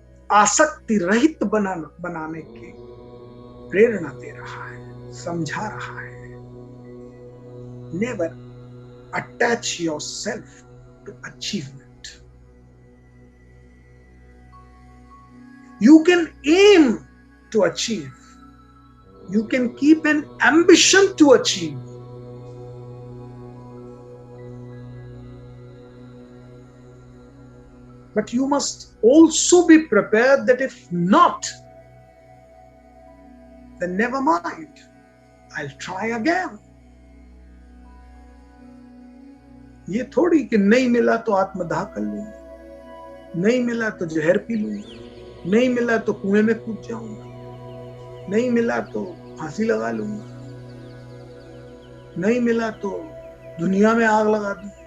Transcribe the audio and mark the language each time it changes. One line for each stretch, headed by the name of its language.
Hindi: आसक्ति रहित बनाने की प्रेरणा दे रहा है, समझा रहा है।
English: Never attach yourself to achievement. You can aim to achieve, you can keep an ambition to achieve, but you must also be prepared that if not, then never mind, I'll try again.
Hindi: ये थोड़ी कि नहीं मिला तो आत्मदाह कर लूंगा, नहीं मिला तो जहर पी लूंगा, नहीं मिला तो कुएं में कूद जाऊंगा, नहीं मिला तो फांसी लगा लूंगा, नहीं मिला तो दुनिया में आग लगा दूं।